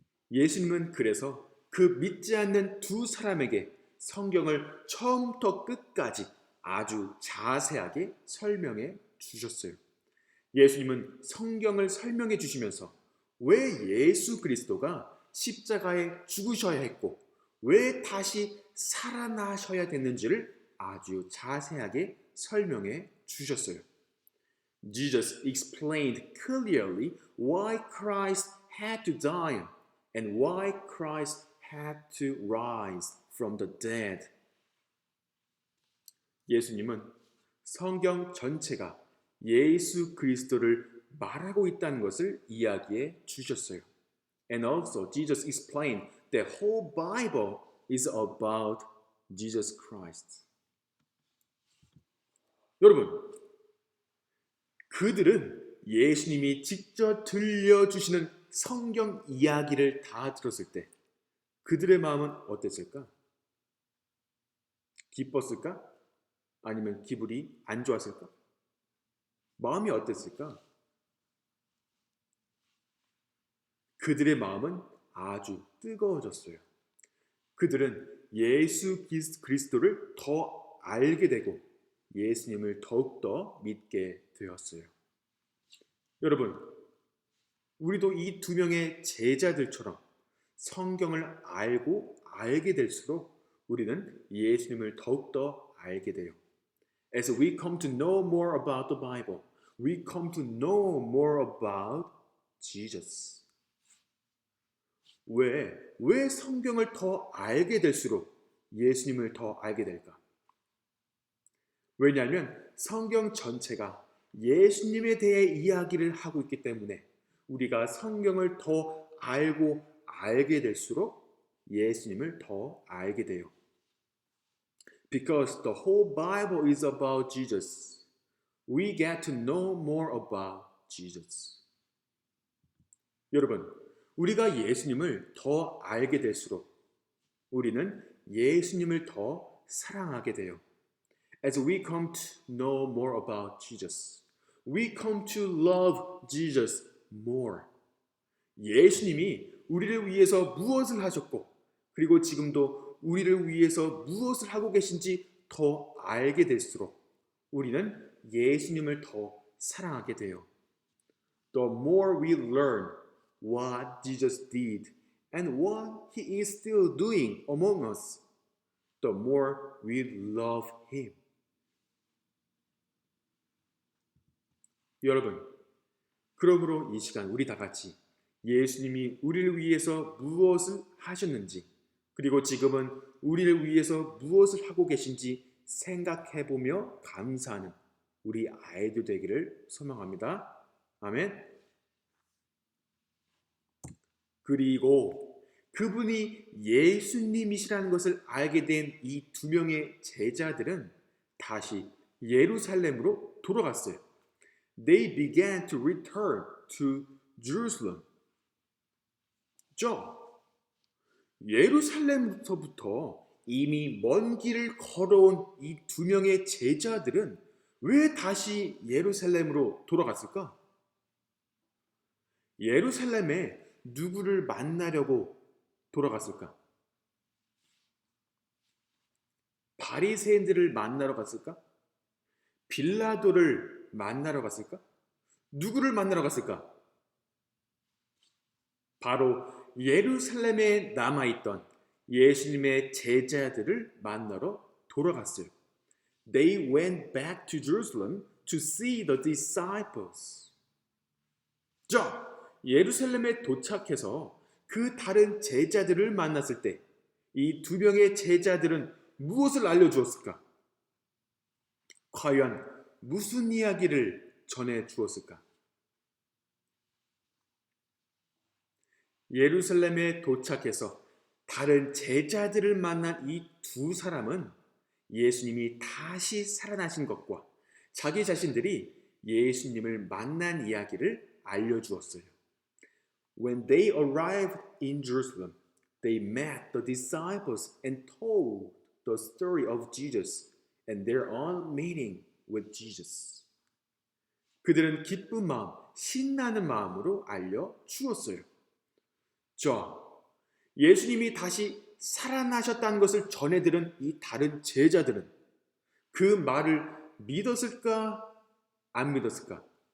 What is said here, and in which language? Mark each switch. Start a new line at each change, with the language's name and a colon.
Korean: 예수님은 그래서 그 믿지 않는 두 사람에게 성경을 처음부터 끝까지 아주 자세하게 설명해 주셨어요. 예수님은 성경을 설명해 주시면서 왜 예수 그리스도가 십자가에 죽으셔야 했고 왜 다시 살아나셔야 됐는지를 아주 자세하게 설명해 주셨어요.
English: Jesus explained clearly why Christ had to die and why Christ had to rise from the dead.
Korean: 예수님은 성경 전체가 예수 그리스도를 말하고 있다는 것을 이야기해 주셨어요.
English: And also Jesus explained that whole Bible is about Jesus Christ.
Korean: 여러분, 그들은 예수님이 직접 들려주시는 성경 이야기를 다 들었을 때 그들의 마음은 어땠을까? 기뻤을까? 아니면 기분이 안 좋았을까? 마음이 어땠을까? 그들의 마음은 아주 뜨거워졌어요. 그들은 예수 그리스도를 더 알게 되고 예수님을 더욱더 믿게 되었어요. 여러분, 우리도 이 두 명의 제자들처럼 성경을 알고 알게 될수록 우리는 예수님을 더욱더 알게 돼요.
English: As we come to know more about the Bible, we come to know more about Jesus.
Korean: 왜 성경을 더 알게 될수록 예수님을 더 알게 될까? 왜냐하면 성경 전체가 예수님에 대해 이야기를 하고 있기 때문에 우리가 성경을 더 알고 알게 될수록 예수님을 더 알게 돼요.
English: Because the whole Bible is about Jesus, we get to know more about Jesus.
Korean: 여러분, 우리가 예수님을 더 알게 될수록 우리는 예수님을 더 사랑하게 돼요.
English: As we come to know more about Jesus, we come to love Jesus more.
Korean: 예수님이 우리를 위해서 무엇을 하셨고 그리고 지금도 우리를 위해서 무엇을 하고 계신지 더 알게 될수록 우리는 예수님을 더 사랑하게 돼요.
English: The more we learn what Jesus did and what He is still doing among us, the more we love Him.
Korean: 여러분, 그러므로 이 시간 우리 다 같이 예수님이 우리를 위해서 무엇을 하셨는지 그리고 지금은 우리를 위해서 무엇을 하고 계신지 생각해보며 감사하는 우리 아이들 되기를 소망합니다. 아멘. 그리고 그분이 예수님이시라는 것을 알게 된 이 두 명의 제자들은 다시 예루살렘으로 돌아갔어요.
English: They began to return to Jerusalem.
Korean: 예루살렘부터 이미 먼 길을 걸어온 이 두 명의 제자들은 왜 다시 예루살렘으로 돌아갔을까? 예루살렘에 누구를 만나려고 돌아갔을까? 바리새인들을 만나러 갔을까? 빌라도를 만나러 갔을까? 누구를 만나러 갔을까? 바로 예루살렘에 남아있던 예수님의 제자들을 만나러 돌아갔어요.
English: They went back to Jerusalem to see the disciples.
Korean: 예루살렘에 도착해서 그 다른 제자들을 만났을 때 이 두 명의 제자들은 무엇을 알려주었을까? 과연 무슨 이야기를 전해 주었을까? 예루살렘에 도착해서 다른 제자들을 만난 이 두 사람은 예수님이 다시 살아나신 것과 자기 자신들이 예수님을 만난 이야기를 알려주었어요.
English: When they arrived in Jerusalem, they met the disciples and told the story of Jesus and their own meeting with Jesus.
Korean: 그들은 기쁜 마음, 신나는 마음으로 알려주었어요. 자, 예수님이 다시 살아나셨다는 것을 전해들은 이 다른 제자들은 그 말을 믿었을까? 안 믿었을까?